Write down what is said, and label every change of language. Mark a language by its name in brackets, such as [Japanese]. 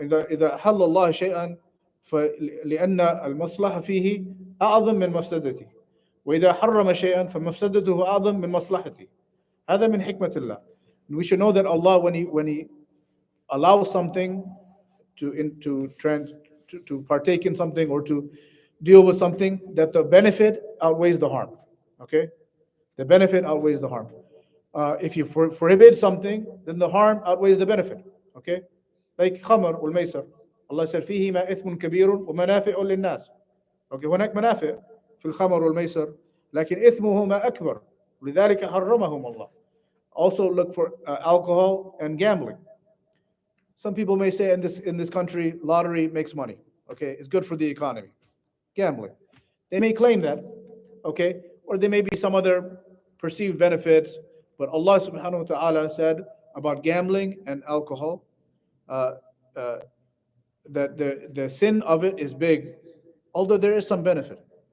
[Arabic] إذا حل الله شيئا فلأن المصلحة فيه أعظم من مفسدته وإذا حرم شيئا فمفسدته أعظم من مصلحته. هذا من حكمة الله. [English] And we should know that Allah, when He allows something to partake in something or to deal with something, that the benefit outweighs the harm. Okay, the benefit outweighs the harm. If you forbid something, then the harm outweighs the benefit. Okay, like khamr wal maysar. Allah said [Arabic] فيهما إثم كبير ومنافع للناس. Okay, هناك منافع في الخمر والميسر لكن إثمهما أكبر لذلك حرمهم الله. [English] Also look for alcohol and gambling. Some people may say in this country, lottery makes money. Okay, it's good for the economy. Gambling, they may claim that. Okay, or there may be some other perceived benefits. But Allah Subhanahu wa Taala said about gambling and alcohol uh, uh, that the sin of it is big, although there is some benefit.